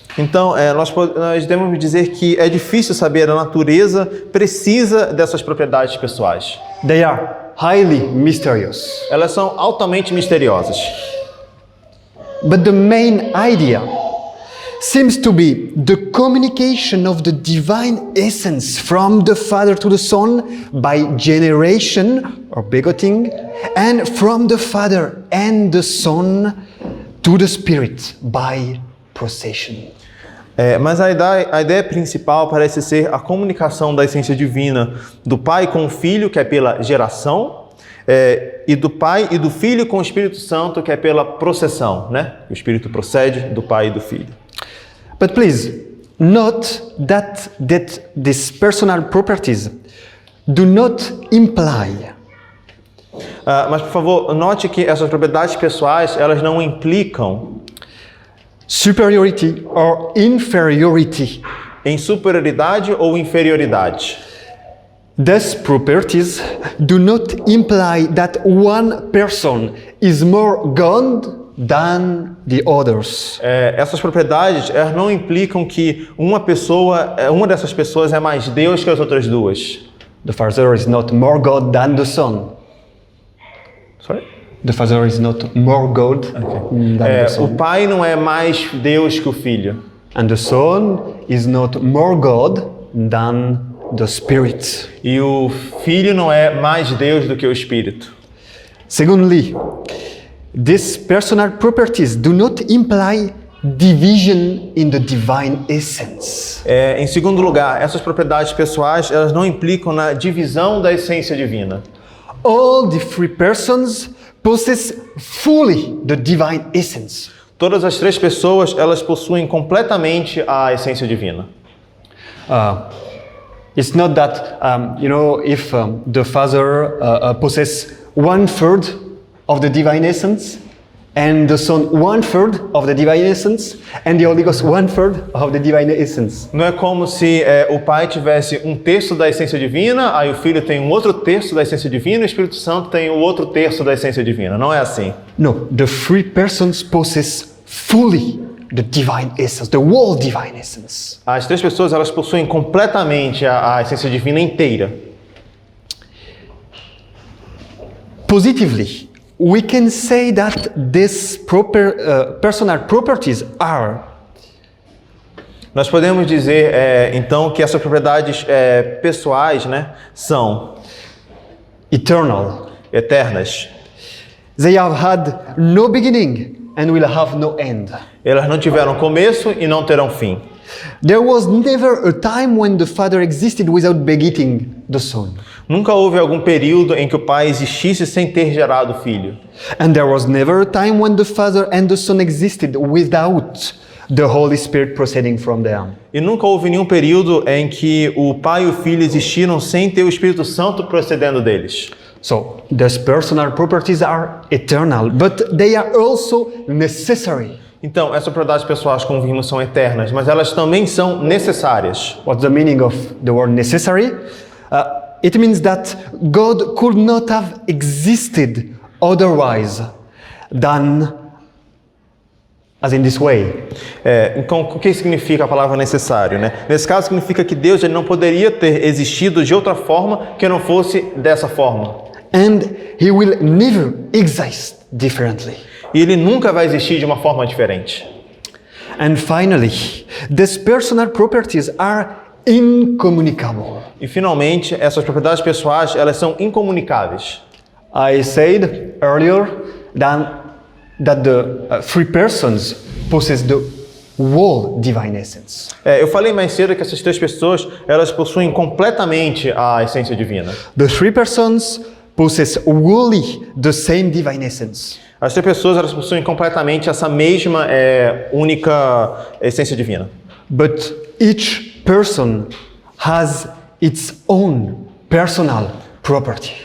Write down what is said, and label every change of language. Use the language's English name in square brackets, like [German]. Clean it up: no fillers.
[Portuguese] Então, nós devemos dizer que é difícil saber a natureza precisa dessas propriedades pessoais. [English] They are highly mysterious. [Portuguese] Elas são altamente misteriosas. [English] But the main idea seems to be the communication of the divine essence from the Father to the Son by generation or begetting, and from the Father and the Son to the Spirit by procession. [Portuguese] Mas a ideia principal parece ser a comunicação da essência divina do Pai com o Filho, que é pela geração, e do Pai e do Filho com o Espírito Santo, que é pela processão, né? O Espírito procede do Pai e do Filho. [English] But please, note that these personal properties do not imply [Portuguese] Mas, por favor, note que essas propriedades pessoais, elas não implicam [English] superiority or inferiority. [Portuguese] em superioridade ou inferioridade. [English] These properties do not imply that one person is more God than the others. [Portuguese] Essas propriedades, elas não implicam que uma dessas pessoas é mais Deus que as outras duas. [English] The Father is not more God than the Son. Sorry? The Father is not more God than the [Portuguese] O [English] Son. [Portuguese] Pai não é mais Deus que o Filho. [English] And the Son is not more God than the Spirit. [Portuguese] E o Filho não é mais Deus do que o Espírito. [English] Secondly, these personal properties do not imply division in the divine essence. [Portuguese] Em segundo lugar, essas propriedades pessoais, elas não implicam na divisão da essência divina. [English] All the three persons possess fully the divine essence. [Portuguese] Todas as três pessoas, elas possuem completamente a essência divina. [English] It's not that, if the Father possesses 1/3 of the divine essence, and the Son 1/3 of the divine essence, and the Holy Ghost 1/3 of the divine essence. [Portuguese] Não é como se o Pai tivesse 1/3 da essência divina, aí o Filho tem um outro terço da essência divina, e o Espírito Santo tem o outro terço da essência divina. Não é assim. [English] No, the three persons possess fully the divine essence, the whole divine essence. [Portuguese] As três pessoas, elas possuem completamente a essência divina inteira. [English] Positively, we can say that these personal properties are [Portuguese] Nós podemos dizer, então, que essas propriedades pessoais, né, são [English] eternal. [Portuguese] eternas. [English] They have had no beginning and will have no end. [Portuguese] Elas não tiveram começo e não terão fim. [English] There was never a time when the Father existed without begetting the Son. [Portuguese] Nunca houve algum período em que o Pai existisse sem ter gerado o Filho. [English] And there was never a time when the Father and the Son existed without the Holy Spirit proceeding from them. [Portuguese] E nunca houve nenhum período em que o Pai e o Filho existiram sem ter o Espírito Santo procedendo deles. [English] So, these personal properties are eternal, but they are also necessary. [Portuguese] Então, essas propriedades pessoais, como vimos, são eternas, mas elas também são necessárias. [English] What's the meaning of the word necessary? It means that God could not have existed otherwise than as in this way. [Portuguese] Então, o que significa a palavra necessário, né? Nesse caso, significa que Deus ele não poderia ter existido de outra forma que não fosse dessa forma. [English] And he will never exist differently. [Portuguese] E ele nunca vai existir de uma forma diferente. [English] And finally, these personal properties are incommunicable. [Portuguese] E finalmente, essas propriedades pessoais, elas são incomunicáveis. [English] I said earlier that the three persons possess the whole divine essence. [Portuguese] Eu falei mais cedo que essas três pessoas, elas possuem completamente a essência divina. [English] The three persons possess wholly the same divine essence. [Portuguese] As três pessoas, elas possuem completamente essa mesma única essência divina. [English] But each person has its own personal property.